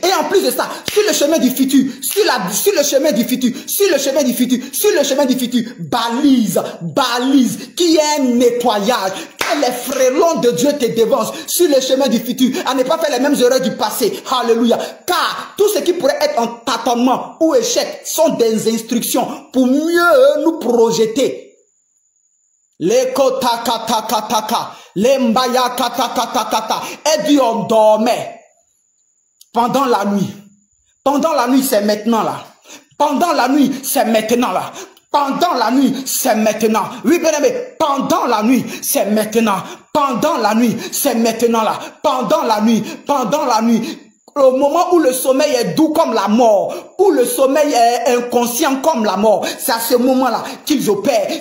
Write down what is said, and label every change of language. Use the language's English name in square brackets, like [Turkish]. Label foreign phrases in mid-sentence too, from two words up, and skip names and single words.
[French] Et en plus de ça, sur le chemin du futur, sur le chemin du futur, balise, qui est un nettoyage, Que les frélons de Dieu te devancent sur le chemin du futur, à ne pas faire les mêmes erreurs du passé. Alléluia. Car tout ce qui pourrait être en tâtonnement ou échec sont des instructions pour mieux nous projeter. [Lingala] Les kota kata kata kata, les mbaya kata kata kata. [French] Et Dieu on dormait pendant la nuit. Pendant la nuit, c'est maintenant là. Pendant la nuit, c'est maintenant là. Pendant la nuit, c'est maintenant. Oui, bien aimé, pendant la nuit, c'est maintenant. Pendant la nuit, c'est maintenant là. Pendant la nuit, au moment où le sommeil est doux comme la mort, où le sommeil est inconscient comme la mort, c'est à ce moment-là qu'ils opèrent.